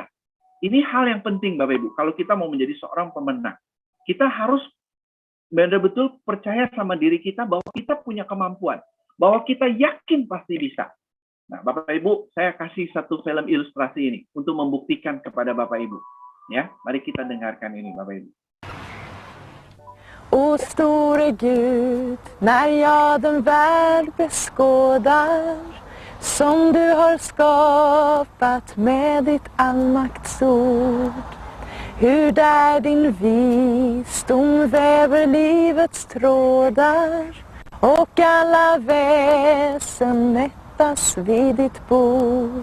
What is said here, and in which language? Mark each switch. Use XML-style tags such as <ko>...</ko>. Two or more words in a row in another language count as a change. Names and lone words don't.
<id>Ini hal yang penting Bapak Ibu. Kalau kita mau menjadi seorang pemenang, kita harus benar-betul percaya sama diri kita bahwa kita punya kemampuan. Bahwa kita yakin pasti bisa. Nah, Bapak Ibu, saya kasih satu film ilustrasi ini untuk membuktikan kepada Bapak Ibu. Ya, mari kita dengarkan ini Bapak Ibu.</id> <sv>O store Gud, när jag den värld beskådar som du har skapat med ditt allmaktsord. Hur där din visdom väver livets trådar och alla väsen mättas vid ditt bord.</sv>